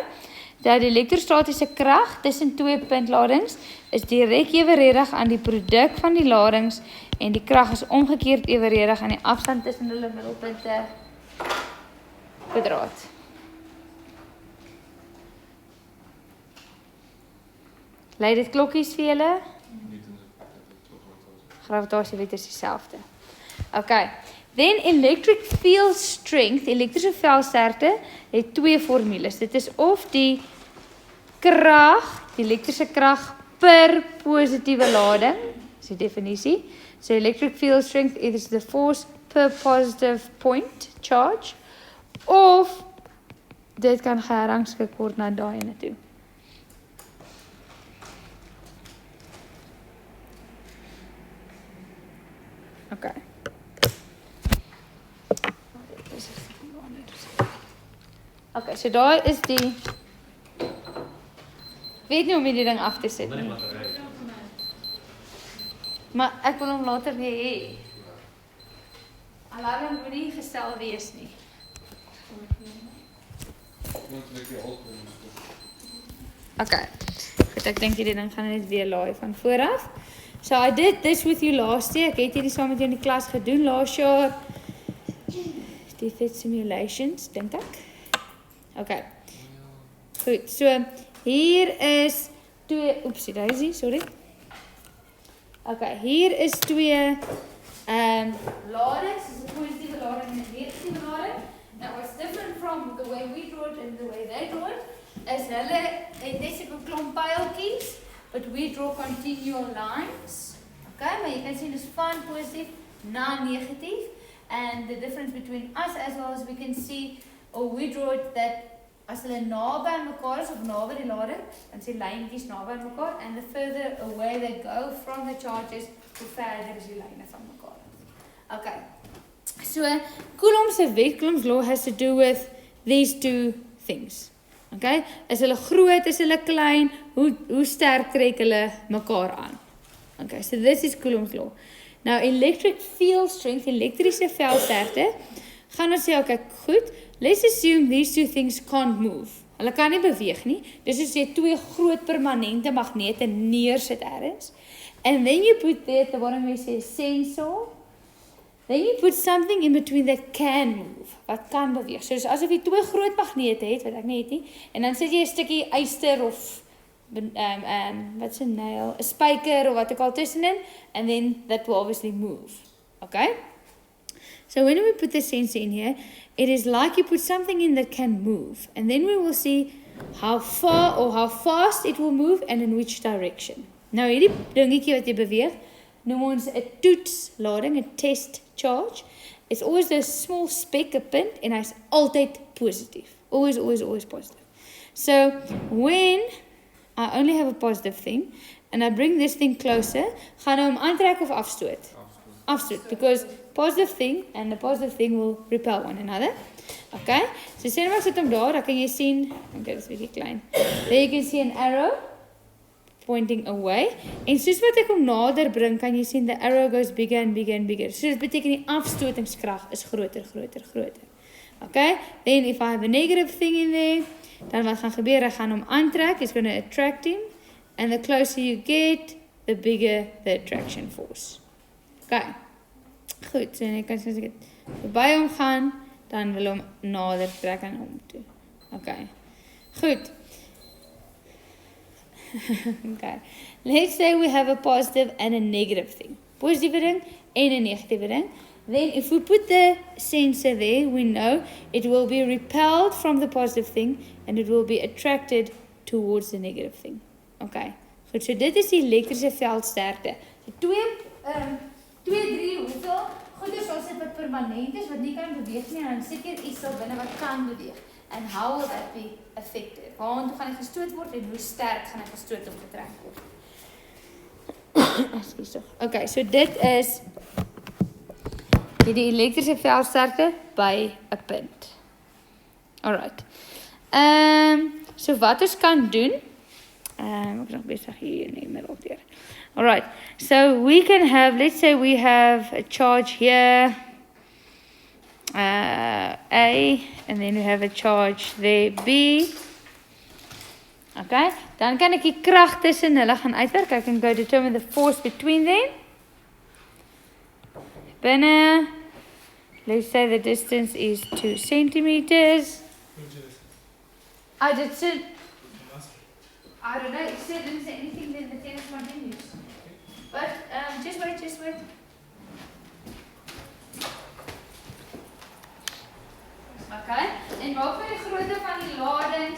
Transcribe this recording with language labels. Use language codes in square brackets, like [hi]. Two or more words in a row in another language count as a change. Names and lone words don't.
[af] Dat die elektrostatiese krag tussen twee puntladings is direk evenredig aan die produk van die ladings en die krag is omgekeerd evenredig aan die afstand tussen hulle middelpunte kwadraat. Lei dit klokkies vir julle? Gravitasiewet is dieselfde. [en] Okay. Then electric field strength, [af] elektrische veldsterkte, het twee formules. Dit is of die krag, die elektrische krag per positiewe lading, is die definisie. [en] So electric field strength is the force per positive point charge, [af] of dit kan gerangskik word na daai ene toe. Okay. Okay, so daar is die... Weet nie om die ding af te sit nie. Maar ek wil hom later weer hê. Alarm moet nie gestel wees nie. Okay. Goed, ek dink die ding gaan net weer laai van vooraf. [en] So I did this with you last year. [af] Ek het hierdie saam met jou in die klas gedoen laas jaar. Die [en] fit simulations, [af] dink ek. Okay. Goed, so hier is twee, oepsie, daisy, sorry. Okay, hier is twee ladings, dis 'n positiewe lading en 'n negatiewe lading. [en] Now what's different from the way we draw it and the way they draw it is [af] hulle het net so 'n klomp pyltjies, [en] but we draw continual lines. [af] Okay, maar jy kan sien dis van positief na negatief, [en] and the difference between us as well as we can see, or we draw it that as [af] hulle naby aan mekaar is of naby die lading, dan sien lyntjies naby aan mekaar, [en] and the further away they go from the charges, [af] hoe verder is die lyne van mekaar. Okay. So Coulomb's wet, [en] Coulomb's law has to do with these two things. Okay? [af] Is hulle groot, is hulle klein, hoe sterk trek hulle mekaar aan. [en] Okay, so this is Coulomb's law. Nou electric field strength, [af] elektrische veldsterkte, gaan ons sê, okay, goed, [en] let's assume these two things can't move. [af] Hulle kan nie beweeg nie. Dis as jy twee groot permanente magnete neersit ergens. [en] And then you put there at the bottom where you say sensor. Then you put something in between that can move. [af] Wat kan beweeg. So asof jy twee groot magnete het, wat ek nie het nie. En dan sit jy 'n stukkie yster of wat is 'n nail, 'n spyker of wat ook al tussenin, [en] and then that will obviously move. Okay? So when we put the sensor in here, it is like you put something in that can move, and then we will see how far or how fast it will move and in which direction. [af] Nou hierdie dingetjie wat jy beweeg, noem ons 'n toetslading, 'n [en] test charge. It's always a small speck, [af] 'n punt, en hy's altyd positief. [en] Always, always, always positive. So when I only have a positive thing, and I bring this thing closer, [af] gaan hy hom aantrek of afstoot? Afstoot, [en] because positive thing and the positive thing will repel one another. [af] Okay, so sê nou maar sit hom daar, dan kan jy sien, okay, dit is bietjie klein. [en] There you can see an arrow pointing away. [af] En soos wat ek hom nader bring, kan jy sien [en] the arrow goes bigger and bigger and bigger. [af] So dit beteken die afstotingskrag is groter, groter, groter. [en] Okay, then if I have a negative thing in there, [af] dan wat gaan gebeur, ek gaan hom aantrek, [en] it's going to attract him, and the closer you get, the bigger the attraction force. [af] Okay, goed, so ek kan sê as ek by hom gaan, dan wil hom nader trek aan hom toe. Okay, goed. [en] Okay, let's say we have a positive and a negative thing. [af] Positiewe ding en 'n negatiewe ding. [en] Then if we put the sensor there, we know it will be repelled from the positive thing and it will be attracted towards the negative thing. [af] Okay, goed, so dit is die elektrische veldsterkte. So twee, drie, hoeveel goeders ons het wat permanent is, wat nie kan beweeg nie, en dan sit hier iets daar binne wat kan beweeg. [en] and how will that be effective? [af] Waartoe gaan hy gestoot word en hoe sterk gaan hy gestoot of getrek word? Ekskuus tog. Okay, so dit is die elektriese veldsterkte by 'n punt. [en] Alright. [af] So wat ons kan doen, ek is nog besig hier in die middel deur. [en] Alright, so we can have, let's say we have a charge here, A, and then we have a charge there, B. [af] Okay, dan kan ek die krag tussen hulle gaan uitwerk. [en] I can go determine the force between them. Binne, let's say the distance is 2 centimeters. I don't know, it didn't say anything, then the tennis continues. But, just wait. [af] Okay, en wat van die grootte van die ladings?